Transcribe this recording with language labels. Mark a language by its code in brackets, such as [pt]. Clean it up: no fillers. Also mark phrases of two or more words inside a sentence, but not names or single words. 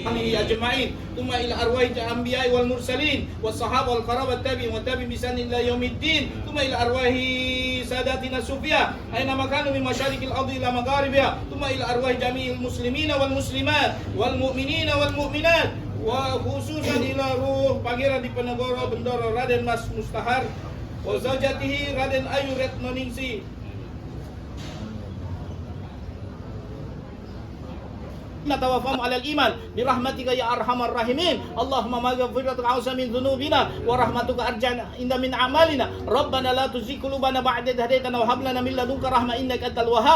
[ar] أجمعين ثم إلى أرواح الأنبياء والمرسلين والصحابة والقرابة التابعين والتابعين بإحسان إلى يوم الدين ثم إلى أرواح ساداتنا الصوفية أينما كانوا من مشارق الأرض إلى مغاربها ثم إلى أرواح جميع المسلمين والمسلمات والمؤمنين والمؤمنات وخصوصا إلى روح Pangeran Diponegoro Bendoro Raden Mas Mustahar و زوجته Raden Ayu Retnoningsi. نتوفاهم على الإيمان برحمتك يا أرحم الراحمين. اللهم مغفرتك أوسع من ذنوبنا ورحمتك أرجع عند من أعمالنا. ربنا لا تزغ قلوبنا بعد إذ هديتنا وهب لنا من لدنك رحمة إنك أنت الوهاب.